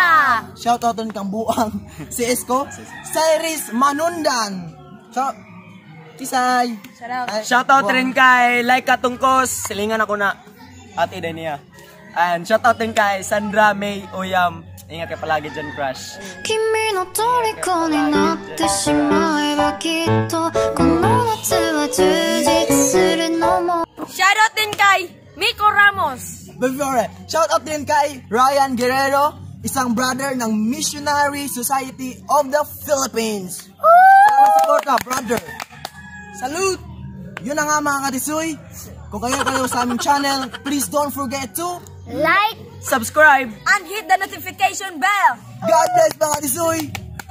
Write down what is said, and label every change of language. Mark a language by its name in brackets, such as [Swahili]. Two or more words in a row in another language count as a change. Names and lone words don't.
[Filipino] Shoutout din kang buang si Esko. Cyrus Manundan. Tisay. Shoutout rin kay Laika Tungkos, silingan ako na. Ate din niya. And shoutout din kay Sandra May Oyam. Ingat kayo palagi dyan, crush. [Japanese] 君の虜になってしまえばきっとこの夏は充実するのも [Filipino] Shoutout din kay Miko Ramos. Before, shoutout din kay Ryan Guerrero, isang brother ng Missionary Society of the Philippines. Salamat suporta, brother. Salute! Yun na nga mga katisoy. Kung kayo sa aming channel, [English] please don't forget to Like, Subscribe! And hit the notification bell. God bless [Filipino] mga katisoy!